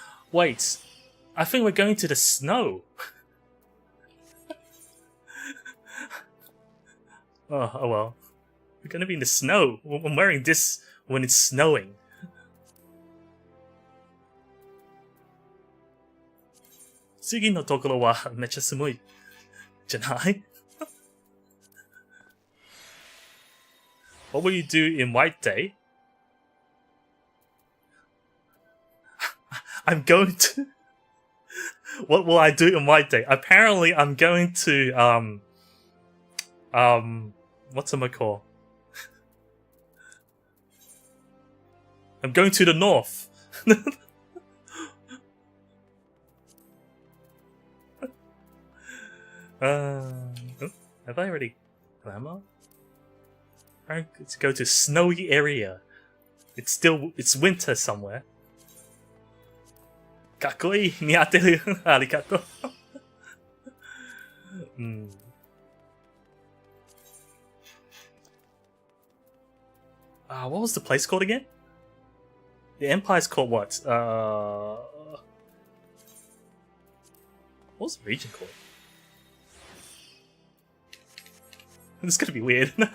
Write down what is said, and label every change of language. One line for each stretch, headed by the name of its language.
English: Wait, I think we're going to the snow. Oh well. We're going to be in the snow. I'm wearing this when it's snowing.
Japanese: 次のところはめっちゃ寒いじゃない
English: What will you do in White Day? I'm going to... What will I do in White Day? Apparently, I'm going to, what's it called? I'm going to the north. Have I already glamour? I'm going to go to snowy area. It's winter somewhere.
Japanese: かっこいい似合ってるありがとう
English: what was the place called again? The empire's called what? What was the region called? This is gonna be weird.